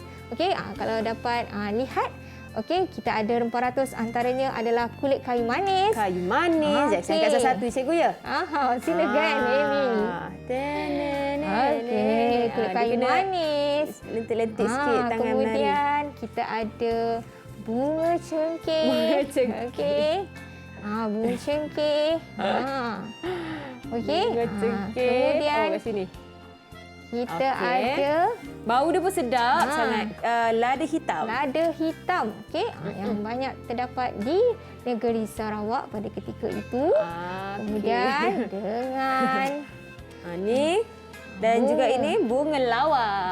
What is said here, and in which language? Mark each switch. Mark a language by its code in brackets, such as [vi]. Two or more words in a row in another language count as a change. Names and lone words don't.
[ms] Kalau dapat lihat, kita ada rempah ratus, antaranya adalah kulit kayu manis. Kayu manis. Saya angkat satu cikgu ya. Silakan Eli. Kulit kayu manis. Lentik-lentik sikit tangan menari. Kemudian kita ada bunga cengkeh. Bunga cengkeh. Bunga cengkeh. Bunga cengkeh. Kemudian kat sini. Kita ada, bau dia pun sedap sangat. Lada hitam. Lada hitam. Yang banyak terdapat di negeri Sarawak pada ketika itu. Kemudian dengan ni dan juga ini bunga lawang.